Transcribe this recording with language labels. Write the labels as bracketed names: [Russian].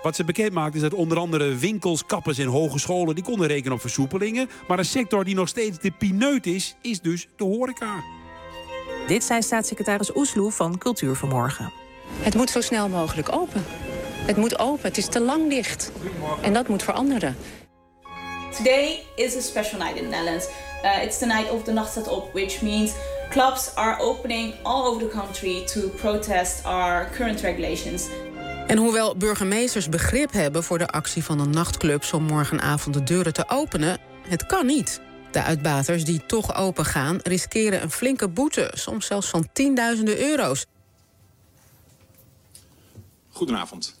[Dutch] Wat ze bekendmaakt is dat onder andere winkels, kappers en hogescholen die konden rekenen op versoepelingen. Maar een sector die nog steeds de pineut is, is dus de horeca. Dit zei staatssecretaris Oesloe van Cultuur vanmorgen. Het moet zo snel mogelijk open. Het moet open, het is te lang dicht. En dat moet veranderen. [English] Today is a special night in the Netherlands. It's the night of the [Dutch] Nacht staat op, [English] which means clubs are opening all over the country to protest our current regulations. [Dutch] En hoewel burgemeesters begrip hebben voor de actie van de nachtclubs om morgenavond de deuren te openen, het kan niet. De uitbaters die toch open gaan, riskeren een flinke boete, soms zelfs van tienduizenden euro's. Goedenavond.